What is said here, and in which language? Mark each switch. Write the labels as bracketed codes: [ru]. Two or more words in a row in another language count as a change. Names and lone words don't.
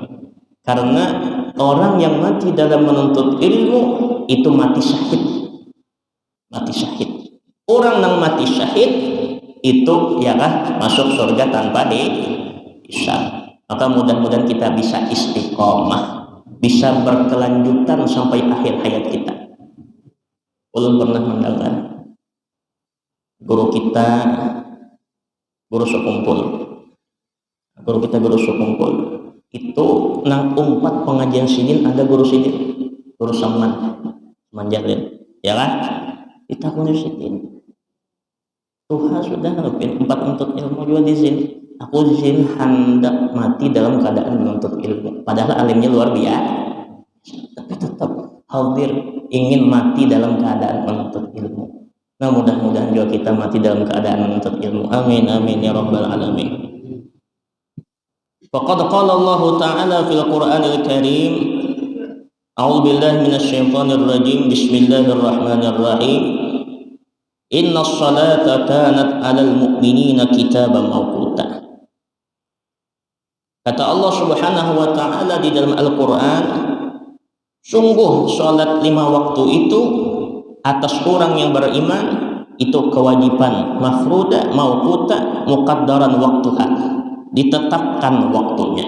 [id] Karena orang yang mati dalam menuntut ilmu itu mati syahid. Mati syahid. Orang yang mati syahid itu ialah masuk surga tanpa hisab. Maka mudah-mudahan kita bisa istiqomah bisa berkelanjutan sampai akhir hayat kita. [bjn] Ulun pernah mendengar guru kita, guru sekumpul itu nang umpat pengajian sidin, ada guru sidin, guru Saman Jalil, ya kan? [id] Kita punya sidin. Tuhan sudah ngerepin 4 untuk ilmu juga di sini. Aku di sini hendak mati dalam keadaan menuntut ilmu. Padahal alimnya luar biasa, tapi tetap hadir ingin mati dalam keadaan menuntut ilmu. Nah, mudah-mudahan juga kita mati dalam keadaan menuntut ilmu. [ar] آمين آمين يا رب العالمين. فقد قال الله تعالى في القرآن الكريم، أعوذ بالله من الشيطان الرجيم. بسم الله الرحمن الرحيم. إن الصلاة كانت على المؤمنين كتابا موقوتا. [id] Kata [ar] الله سبحانه وتعالى [id] di dalam Al-Qur'an, sungguh salat 5 waktu itu atas orang yang beriman itu kewajiban [ar] مفروضة موقوتة مقدرا وقتها, [id] ditetapkan waktunya.